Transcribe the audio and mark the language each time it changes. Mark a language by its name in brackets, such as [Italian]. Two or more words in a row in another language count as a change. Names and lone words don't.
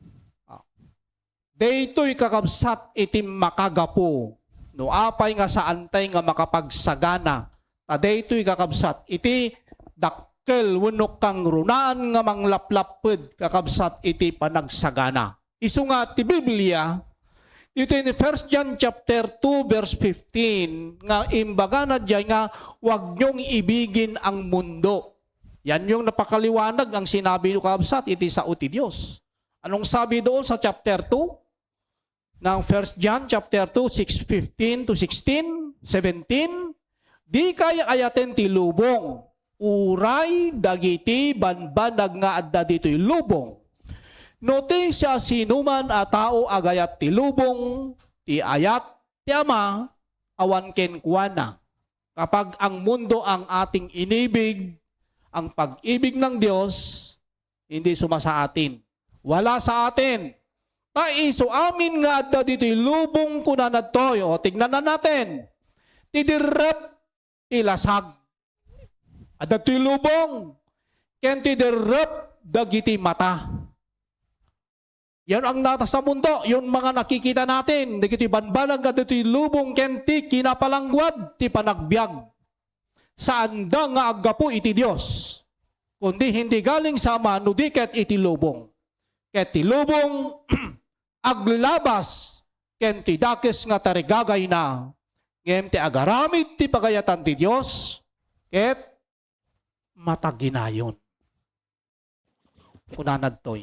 [Iloko] Daytoy kakabsat iti makagapo no apay nga sa antay nga makapagsagana. Daytoy kakabsat iti dakkel wenno kang runaan nga manglaplaped kakabsat iti panagsagana. Isu nga ti Biblia dito [English] in 1 John chapter 2 verse 15 [Iloko] nga imbaga na diyan nga [Filipino] wag niyong ibigin ang mundo. Yan yung napakaliwanag ang sinabi ni kakabsat [Iloko] iti sao ti Dios. [Filipino] Anong sabi doon sa chapter 2? [Iloko] Ng 1 John chapter 2, 6:15 to 16, 17, di kaya ayaten ti lubong, uray dagiti banbanag nga adda dito'y lubong. Note siya sinuman a tao agayat ti lubong, ti ayat ti ama, awan ken kuana. [Filipino] Kapag ang mundo ang ating inibig, ang pag-ibig ng Diyos, hindi sumasa atin. Wala sa atin. [Iloko] Iso amin nga adda dito'y lubong kuna nadtoy. [Filipino] O tignan na natin. Tidirep ilasag. [Iloko] Adda to'y lubong. Ken tidirep dagiti mata. [Filipino] Yan ang nata sa mundo. Yung mga nakikita natin. [Iloko] Dagiti banbanag adda dito'y lubong ken ti kinapalangwad ti panagbiag. Saan da nga aggapo iti Dios. [Filipino] Kundi hindi galing sa ama [Iloko] no di ket iti lubong. Ket ti lubong aglabas ken ti dakes nga tarigagay na ngem ti agaramid ti pagayatan ti Dios ket mataginayon. Kunanad toy.